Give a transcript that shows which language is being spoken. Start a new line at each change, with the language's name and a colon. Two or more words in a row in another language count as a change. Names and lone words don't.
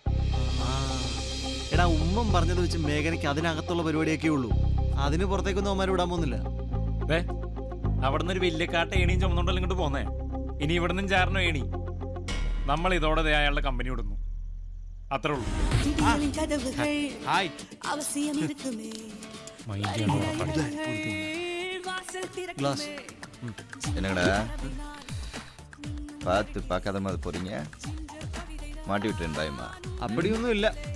Malayalam: എടാ ഉമ്മൻ പറഞ്ഞത് വെച്ച് മേഘനയ്ക്ക് അതിനകത്തുള്ള പരിപാടിയൊക്കെ ഉള്ളൂ, അതിന് പുറത്തേക്കൊന്നും അവന്മാർ വിടാൻ പോകുന്നില്ല. അവിടെ നിന്ന് ഒരു വലിയ കാട്ട ഏണിയും ചുമന്നുണ്ടല്ലോ ഇങ്ങോട്ട് പോന്നേ. ഇനി ഇവിടെ നിന്നും ചാരണോ ഏണി. നമ്മൾ ഇതോടെ അയാളുടെ കമ്പനി വിടുന്നു, അത്രേ ഉള്ളൂ.
Tamil: என்னங்கடா பார்த்து பார்க்காத மாதிரி போறீங்க? மாட்டி விட்டுறேன் பயமா?
Malayalam: அப்படிയൊന്നും ഇല്ല.